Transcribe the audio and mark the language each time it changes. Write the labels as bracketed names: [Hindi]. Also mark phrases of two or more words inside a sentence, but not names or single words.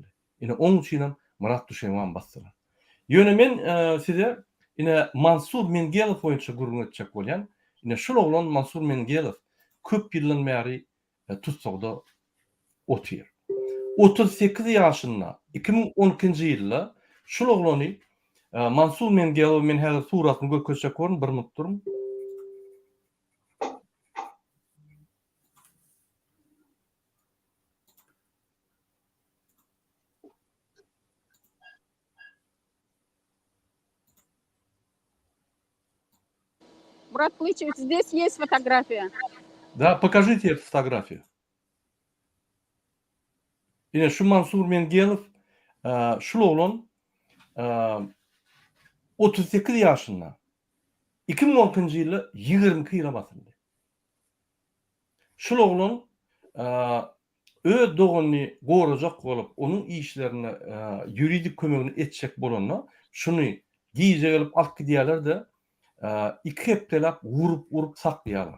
[Turkmen] Ine onuň üçin Murat Duşemow basdylar. Ýöne men size ine Mansur Mengelow boýunça gurgun etjek bolýan. Ine şol oglan Mansur Mengelow köp ýyldan bäri tutsagda otýar. 38 ýaşynda 2012-nji ýylda şol oglany Mansur Mengelow men häzir suratyny görkezjek bolýan bir minut durun. [Russian] Брат Плычев, здесь есть фотография. Да, покажите эту фотографию. [Turkmen] Ine şu Mansur Mengelow şol oglan 38 ýaşynda 2010-njy ýyly 22 ýyla basyldy. Şol oglan öz dogany gorajak bolup onuň işlerini ýuridik kömegini etjek bolanda şunu giýje gelip alyp gidýärler-de 2 hepdelap urup saklaýarlar.